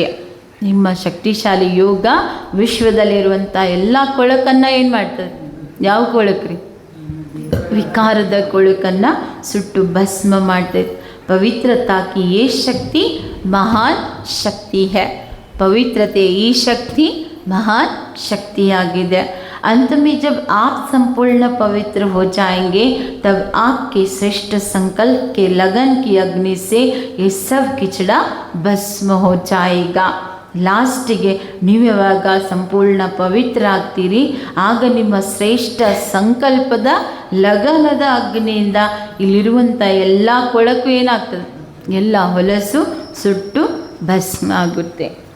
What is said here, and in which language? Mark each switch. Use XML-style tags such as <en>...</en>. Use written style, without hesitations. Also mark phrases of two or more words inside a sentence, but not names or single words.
<kn>ನಿಮ್ಮ ಶಕ್ತಿಶಾಲಿ ಯೋಗ ವಿಶ್ವದಲ್ಲಿರುವಂಥ ಎಲ್ಲ ಕೊಳಕನ್ನು ಏನು ಮಾಡ್ತದೆ, ಯಾವ ಕೊಳಕ್ರಿ, ವಿಕಾರದ ಕೊಳಕನ್ನು ಸುಟ್ಟು ಭಸ್ಮ ಮಾಡ್ತೈತೆ.</kn> <hi>पवित्रता की ये शक्ति महान शक्ति है.</hi> <kn>ಪವಿತ್ರತೆ ಈ ಶಕ್ತಿ ಮಹಾನ್ ಶಕ್ತಿಯಾಗಿದೆ.</kn> <hi>अंत में जब आप संपूर्ण पवित्र हो जाएंगे तब आपके श्रेष्ठ संकल्प के लगन की अग्नि से ये सब किचड़ा भस्म हो जाएगा.</hi> <kn>ಲಾಸ್ಟಿಗೆ ನೀವು ಯಾವಾಗ ಸಂಪೂರ್ಣ ಪವಿತ್ರ ಆಗ್ತೀರಿ, ಆಗ ನಿಮ್ಮ ಶ್ರೇಷ್ಠ ಸಂಕಲ್ಪದ ಲಗನದ ಅಗ್ನಿಯಿಂದ ಇಲ್ಲಿರುವಂಥ ಎಲ್ಲ ಕೊಳಕು ಏನಾಗ್ತದೆ, ಎಲ್ಲ ಹೊಲಸು ಸುಟ್ಟು ಭಸ್ಮ ಆಗುತ್ತೆ.</kn>